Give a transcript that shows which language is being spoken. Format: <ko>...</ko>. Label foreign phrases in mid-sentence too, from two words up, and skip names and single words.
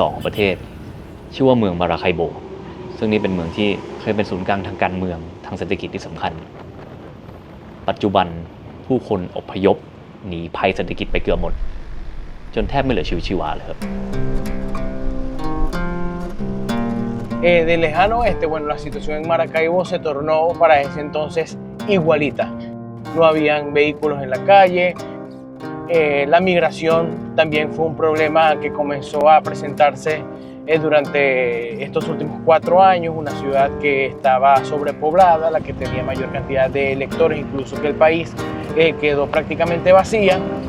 <th>2ของประเทศชื่อว่าเมืองมาราไคโบซึ่งนี่เป็นเมืองที่เคยเป็นศูนย์กลางทางการเมืองทางเศรษฐกิจที่สำคัญปัจจุบันผู้คนอพยพหนีภัยเศรษฐกิจไปเกือบหมดจนแทบไม่เหลือชีวิตชีวาเลยครับ</th> <es>Del lejano oeste, bueno, la situación en Maracaibo se tornó para ese entonces igualita. No habían vehículos en la calle. La migración también fue un problema que comenzó a presentarse durante estos últimos 4 años, una ciudad que estaba sobrepoblada, la que tenía mayor cantidad de electores incluso que el país, quedó prácticamente vacía.</es>